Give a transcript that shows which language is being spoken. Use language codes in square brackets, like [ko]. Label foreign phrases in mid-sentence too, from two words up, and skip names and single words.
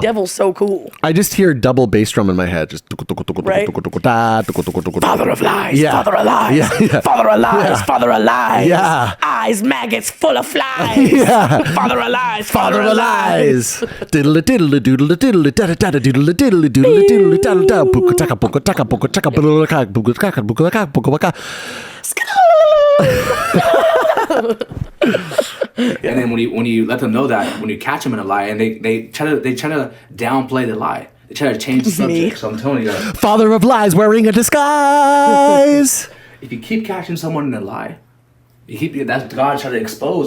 [en] the devil so cool. I just hear double bass drum in my head. Just Right. Father of lies. Yeah. Father of lies. Yeah, yeah. Father of lies. Yeah. Father of lies. Yeah. Eyes, maggots, full of flies. Yeah. Father of lies. Father of lies. Diddle diddle doodle diddle da da da diddle diddle doodle diddle da da puka taka puka taka puka taka puka puka taka puka taka puka taka. And then when you let them know that, when you catch them in a lie, and they try to downplay the lie. They try to change the subject. So I'm telling you guys. Father of lies wearing a disguise. if you keep catching someone in a lie, that's God trying to expose.